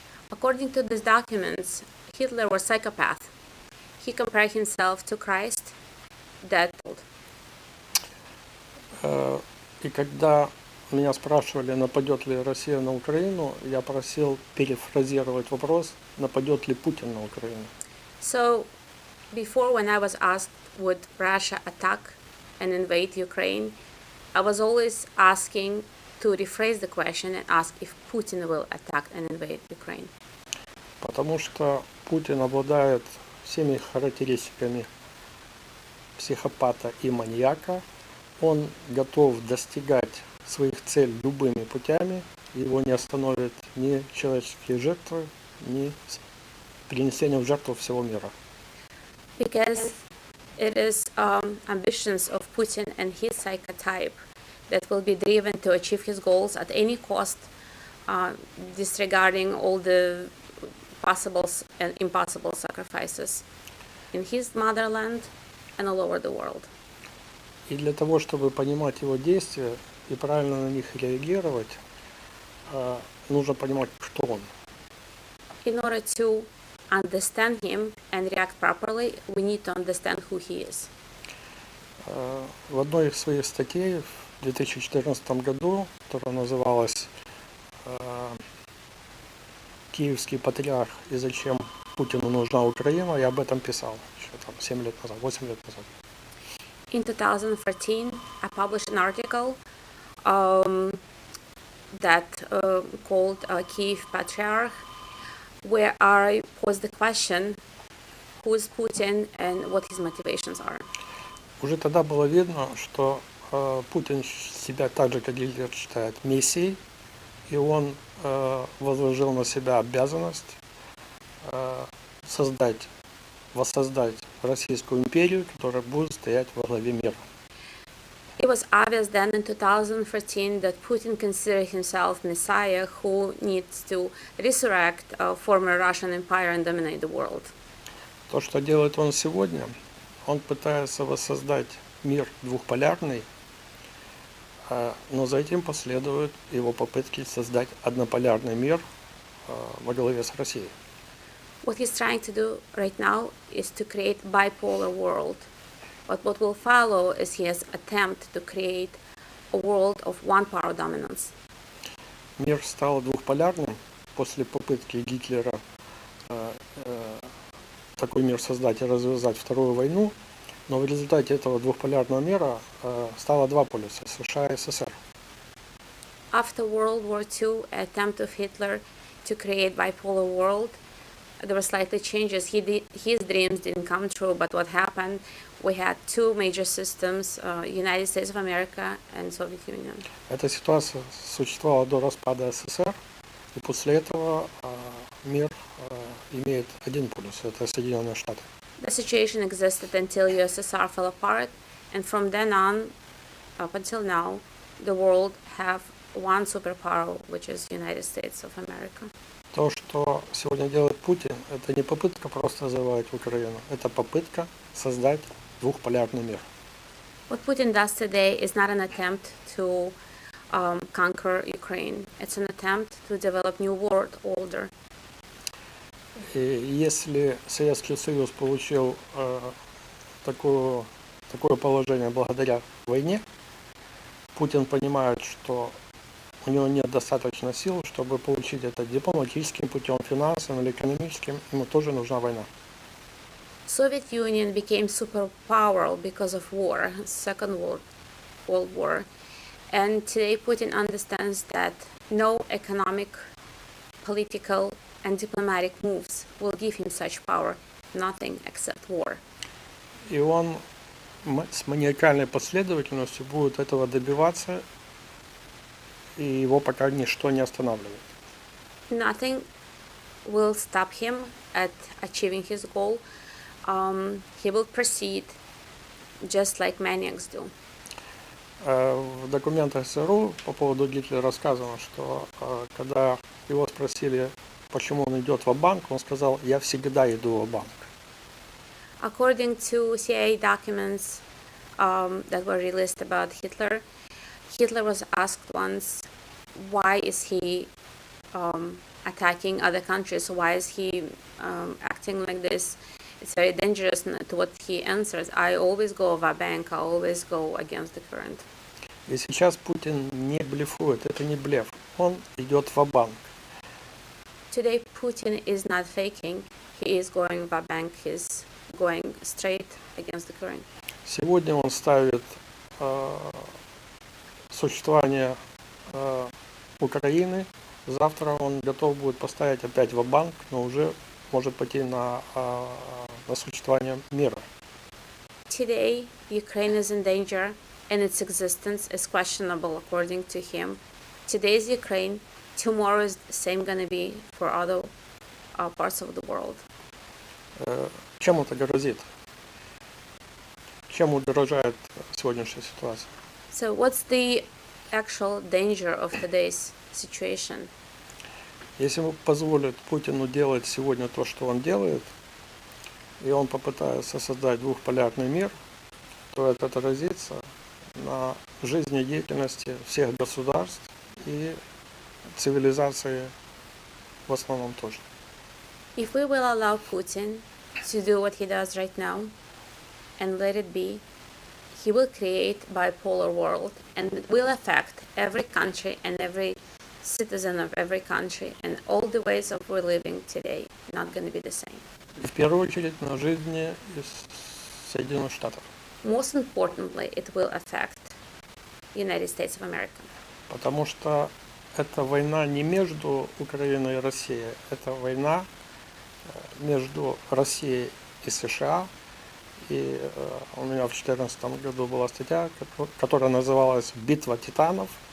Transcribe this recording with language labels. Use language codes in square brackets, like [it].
[en] According to these documents, Hitler was a psychopath. He compared himself to Christ, that. [ru] И когда меня спрашивали, нападет ли Россия на Украину, я просил перефразировать вопрос, нападет ли Путин на Украину. [en] So, before when I was asked, would Russia attack and invade Ukraine, I was always asking to rephrase the question and ask if Putin will attack and invade Ukraine. [ru] Потому что Путин обладает всеми характеристиками психопата и маньяка. Он готов достигать своих целей любыми путями. Его не остановят ни человеческие жертвы, ни принесение в жертву всего мира. [en] Because it is ambitions of Putin and his psychotype that will be driven to achieve his goals at any cost, disregarding all the possible and impossible sacrifices in his motherland and all over the world. [ru] И для того, чтобы понимать его действия и правильно на них реагировать, нужно понимать, кто он. [en] In order to understand him and react properly, we need to understand who he is. [ru] В одной из своих статей в 2014 году, которая называлась «Киевский патриарх и зачем Путину нужна Украина», я об этом писал еще там 7 лет назад, 8 лет назад. [en] In 2014, I published an article that called Kiev Patriarch, where I posed the question, who is Putin and what his motivations are. [ru] Уже тогда было видно, что Путин себя так же, как Гитлер, считает мессией, и он возложил на себя обязанность воссоздать Российскую империю, которая будет стоять во главе мира. [en] It was obvious then in 2013 that Putin considered himself Messiah who needs to resurrect former Russian Empire and dominate the world. [ru] То, что делает он сегодня, он пытается воссоздать мир двухполярный, но за этим последуют его попытки создать однополярный мир во главе с Россией. [en] What he's trying to do right now is to create bipolar world. But what will follow is his attempt to create a world of one power dominance. [ru] Мир стал двухполярным после попытки Гитлера такой мир создать и развязать Вторую войну, но в результате этого двухполярного мира стало два полюса – США и СССР. [en] After World War II, an attempt of Hitler to create bipolar world, there were slightly changes. His dreams didn't come true, but what happened? We had two major systems, United States of America and Soviet Union. [ru] Эта ситуация существовала до распада СССР, и после этого мир имеет один полюс – это Соединенные Штаты. [en] The situation existed until USSR fell apart, and from then on, up until now, the world have one superpower, which is United States of America. [ru] То, что сегодня делает Путин, это не попытка просто завоевать Украину, это попытка создать двухполярный мир. [en] What Putin does today is not an attempt to conquer Ukraine. It's an attempt to develop new world order. [ru] И если Советский Союз получил такое положение благодаря войне, Путин понимает, что у него нет достаточно сил, чтобы получить это дипломатическим путем, финансовым или экономическим, ему тоже нужна война. [en] Soviet Union became superpower because of war, Second World War. And today Putin understands that no economic, political, and diplomatic moves will give him such power, nothing except war. [ru] И он с маниакальной последовательностью будет этого добиваться, и его пока ничто не останавливает. [en] Nothing will stop him at achieving his goal. He will proceed just like maniacs do. [ru] В документах ЦРУ по поводу Гитлера сказано, что когда его спросили, почему он идет ва-банк, он сказал: «Я всегда иду ва-банк». [en] According to CIA documents that were released about Hitler, Hitler was asked once, why is he attacking other countries? Why is he acting like this? It's very dangerous. To what he answers, I always go va-bank, I always go against the current. [ru] И сейчас Путин не блефует, это не блеф, он идет ва-банк. [en] Today Putin is not faking, he is going va-bank, he's going straight against the current. [ru] Сегодня он ставит существование Украины, завтра он готов будет поставить опять ва-банк, но уже может пойти на существование мира. [en] Today Ukraine is in danger and its existence is questionable according to him. Today's Ukraine, tomorrow is the same gonna be for other parts of the world. [ru] Чем это грозит? Чем угрожает сегодняшняя ситуация? [en] So what's the actual danger of today's situation? [ru] Если позволит Путину делать сегодня то, что он делает, и он попытается создать двухполярный мир, то это отразится на жизнедеятельности всех государств и цивилизации в основном тоже. [en] If we will allow Putin to do what he does right now and let it be, he will create bipolar world and it will affect every country and every citizen of every country, and all the ways of we're living today not going to be the same. [ru] В первую очередь на жизни Соединенных Штатов. [en] Most importantly, it will affect United States of America. [ru] Потому что это война не между Украиной и Россией, это война между Россией и США. И у меня в 2014 году была статья, которая называлась «Битва титанов».